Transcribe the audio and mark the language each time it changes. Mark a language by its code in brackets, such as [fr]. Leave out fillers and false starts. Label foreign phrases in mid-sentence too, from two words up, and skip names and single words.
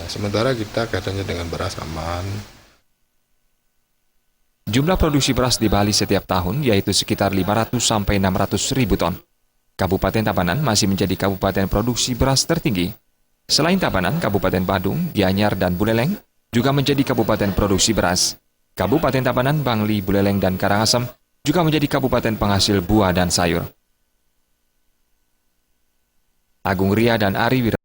[id] Sementara kita kaitannya dengan beras aman. Jumlah produksi beras di Bali setiap tahun yaitu sekitar 500 sampai 600 ribu ton. Kabupaten Tabanan masih menjadi kabupaten produksi beras tertinggi. Selain Tabanan, Kabupaten Badung, Gianyar, dan Buleleng juga menjadi kabupaten produksi beras. Kabupaten Tabanan, Bangli, Buleleng, dan Karangasem juga menjadi kabupaten penghasil buah dan sayur. Agung Ria dan Ari Wira